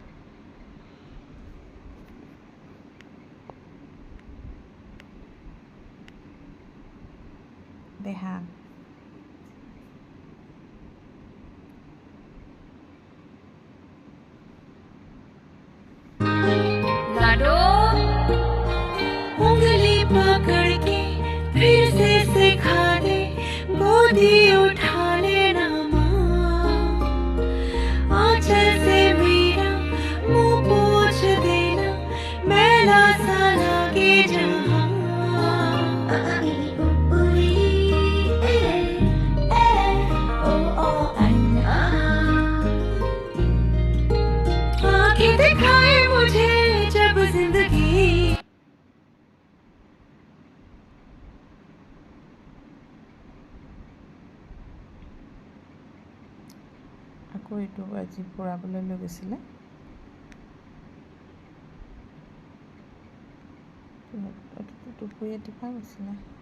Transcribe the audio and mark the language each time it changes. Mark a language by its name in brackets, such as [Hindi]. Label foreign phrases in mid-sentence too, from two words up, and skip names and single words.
[Hindi] দেহা लाडो उंगली पकड़ के फिर से सिखा दे, गोदी उठा लेना माँ, आंचल से मेरा मुंह पोंछ देना, मैला सा लागे जहाँ। आंखें दिखाए मुझे जब जिंदगी। [Assamese] আকৌ এইটো আজি ফুৰাবলৈ লৈ গৈছিলে। দুপৰীয়া টিপা গৈছিলে।